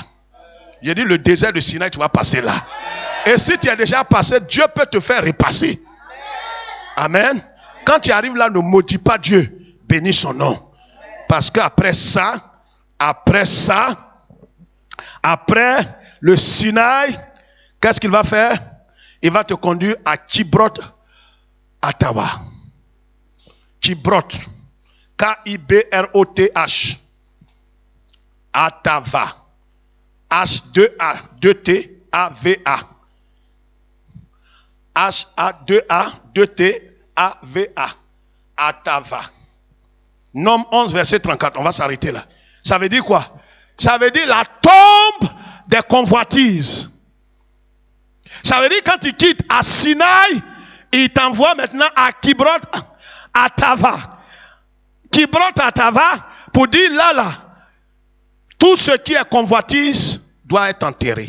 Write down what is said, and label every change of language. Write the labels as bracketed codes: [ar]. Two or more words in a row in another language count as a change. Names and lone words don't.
[fr] J'ai dit le désert de Sinaï, tu vas passer là. Et si tu as déjà passé, Dieu peut te faire repasser. Amen. Quand tu arrives là, ne maudis pas Dieu. Bénis son nom. Parce qu'après ça, après le Sinaï, qu'est-ce qu'il va faire? Il va te conduire à Kibrot Hattaava. Kibrot. K-I-B-R-O-T-H. Hattaava. H-2-A. 2-T-A-V-A. H-A-2-A. 2-T-A-V-A. Hattaava. Nom 11, verset 34. On va s'arrêter là. Ça veut dire quoi? Ça veut dire la tombe des convoitises. Ça veut dire quand il quitte à Sinaï, il t'envoie maintenant à Kibrot Hattaava. Kibrot Hattaava, pour dire là, tout ce qui est convoitise doit être enterré.